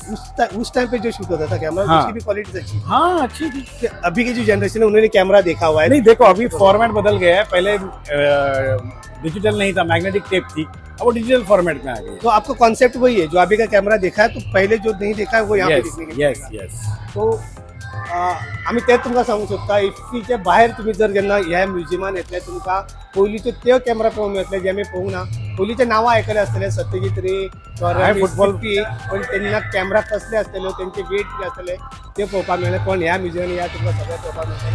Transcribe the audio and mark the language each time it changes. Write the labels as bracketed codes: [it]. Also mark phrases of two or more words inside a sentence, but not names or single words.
[hi] उस टाइम पे जो शूट होता था कैमरा, हाँ। उसकी भी क्वालिटी अच्छी थी। हाँ, अच्छी थी। कि अभी की जो जनरेशन है उन्होंने कैमरा देखा हुआ है। नहीं, देखो अभी फॉर्मेट बदल गया है, पहले डिजिटल नहीं था, [en] magnetic tape [hi] थी, अब वो [en] digital format [hi] में आ गई है। तो आपका कॉन्सेप्ट वही है, जो अभी का कैमरा देखा है, तो पहले जो नहीं देखा है वो यहाँ पे येस देखने के येस मिलेगा। येस [kok] तो आम्ही तेच तुमका सांगू शकता, इफ्फीच्या बाहेर तुम्ही जर जेन्ना ह्या म्युझियमान येतले तुमका पयलींचे ते कॅमेरा पळोवंक मेळटले जे आमी पळोवंक ना। पयलींचे नांवां आयकले आसतले, सत्यजीत रे हाय, फुटबॉल. पण तेन्ना कॅमेरा कसले आसतले, तेंचे वेट कितें आसतले ते पळोवपाक मेळ्ळे, पण ह्या म्युझियमान या तुमकां सगळें पळोवपाक मेळटले।